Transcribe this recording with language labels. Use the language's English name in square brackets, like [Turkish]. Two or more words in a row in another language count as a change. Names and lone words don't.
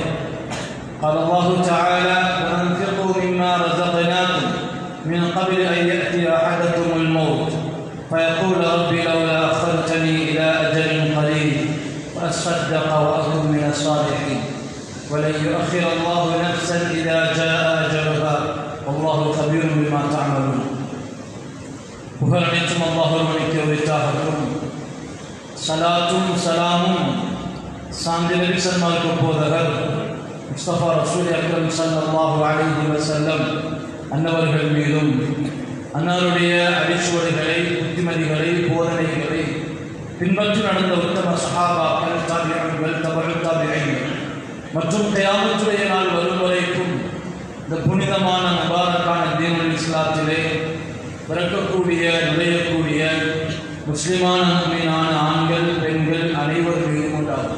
[Arabic] قال الله تعالى: وأنفقوا مما رزقناكم من قبل أن يأتي أحدكم الموت فيقول ربي لولا أخرتني إلى أجل قريب فأصدق وأكن من الصالحين ولن يؤخر الله نفسا إذا جاء أجلها والله خبير بما تعملون. [Tamil] புகழனைத்தும் அல்லாஹ் ஒருவனுக்கே உரித்தாகட்டும். சலாத்தும் சலாமும் சாந்தி நபி ஸல்லல்லாஹு போதகர் முஸ்தபா [Arabic] رسول أكرم صلى الله عليه [Tamil] வஸல்லம் அன்னவர்கள் மீதும் அன்னாருடைய அடிச்சுவடுகளை, புத்திமதிகளை, போதனைகளை பின்பற்றி நடந்த உத்தம சஹாபாக்கள், தாபிஈன்கள், தபஉ தாபிஈன்கள் மற்றும் கியாமத்துடைய நாள் வரும் வரைக்கும் இந்த புனிதமான முபாரக்கான [Arabic] دين الإسلام [Tamil] பிறக்கக்கூடிய, நுழையக்கூடிய முஸ்லிமான முஃமினான ஆண்கள், பெண்கள் அனைவர் மீதும் உண்டாகும்.